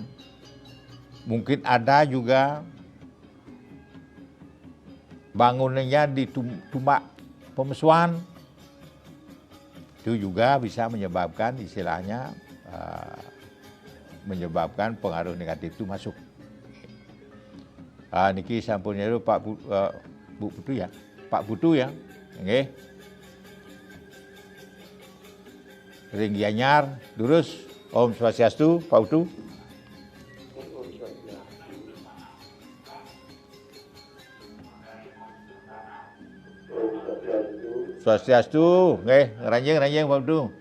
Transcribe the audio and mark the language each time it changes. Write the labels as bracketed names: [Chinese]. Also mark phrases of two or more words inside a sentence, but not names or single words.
[Indonesian] Mungkin ada juga bangunannya di Tumbak Pemesuan, itu juga bisa menyebabkan istilahnya menyebabkan pengaruh negatif itu masuk. [Balinese] Niki sampun nyeru Pak Bu Putu ya, Pak Putu ya, nggih. Ring Gianyar, lurus. Om Swastiastu, Pak Putu. Swastiastu, nggih, ranjing Pak Putu.